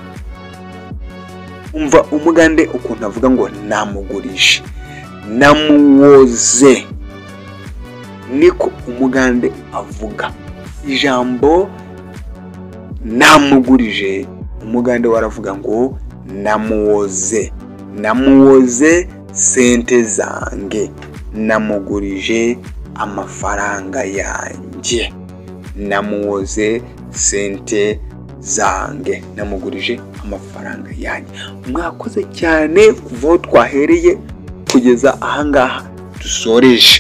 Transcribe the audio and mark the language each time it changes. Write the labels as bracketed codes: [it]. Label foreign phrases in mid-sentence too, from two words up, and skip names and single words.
[rw] Umva umugande ukuntu avuga ngo namugurije, namuwoze, niko umugande avuga. Ijambo namugurije, umugande waravuga ngo [lg] namuwoze, namuwoze sente zange, [rw] namugurije amafaranga yanjye, [lg] namuwoze sente zange, [rw] namugurije amafaranga yanjye. Mwakoze cyane kuva aho twahereye kugeza ahangaha dusoreje.